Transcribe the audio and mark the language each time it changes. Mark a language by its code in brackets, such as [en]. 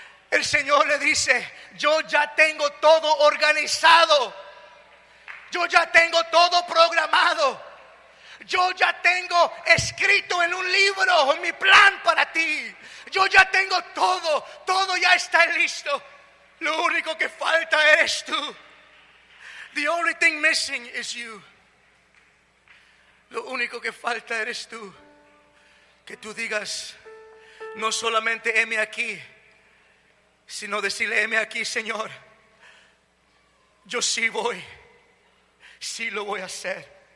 [es] El Señor le dice, yo ya tengo todo organizado. Yo ya tengo todo programado. Yo ya tengo escrito en un libro mi plan para ti. Yo ya tengo todo, todo ya está listo. Lo único que falta eres tú. [en] The only thing missing is you. [es] Lo único que falta eres tú. Que tú digas, no solamente heme aquí, sino decirle, heme aquí, Señor. Yo sí voy, sí lo voy a hacer.